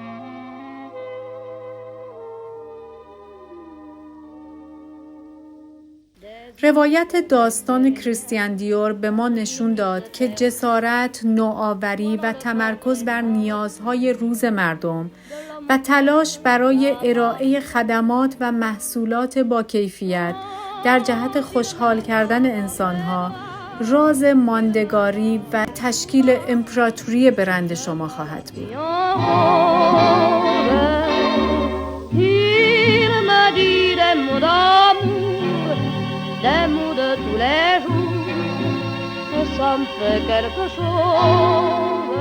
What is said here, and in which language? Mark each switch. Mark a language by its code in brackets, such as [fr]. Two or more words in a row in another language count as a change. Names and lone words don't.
[fa] روایت داستان کریستیان دیور به ما نشون داد که جسارت، نوآوری و تمرکز بر نیازهای روز مردم و تلاش برای ارائه خدمات و محصولات با کیفیت در جهت خوشحال کردن انسانها راز ماندگاری و تشکیل امپراتوری برند شما خواهد بود. [fr] Des mots de tous les jours, ça me fait quelque chose.